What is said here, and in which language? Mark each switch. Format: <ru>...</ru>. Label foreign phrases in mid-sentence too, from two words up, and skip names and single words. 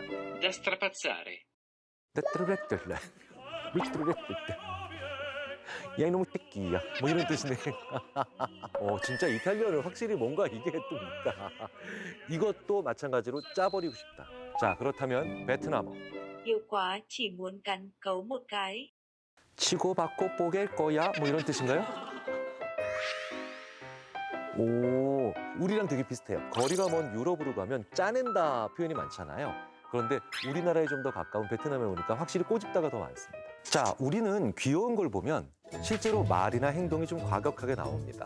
<it>Da strapazzare.</it> <ko>야 이놈의 새끼야 뭐 이런 뜻이네. 진짜 이탈리아는 확실히 뭔가 이게 또 있다. 이것도 마찬가지로 짜버리고 싶다. 자, 그렇다면 베트남어.</ko> <vi>Yêu quá chỉ muốn cắn cấu một cái.</vi> <ko>치고받고 뽀갤 거야 뭐 이런 뜻인가요? 오, 우리랑 되게 비슷해요. 거리가 먼 유럽으로 가면 짜낸다 표현이 많잖아요. 그런데 우리나라에 좀 더 가까운 베트남에 오니까 확실히 꼬집다가 더 많습니다. 자, 우리는 귀여운 걸 보면 실제로 말이나 행동이 좀 과격하게 나옵니다.</ko>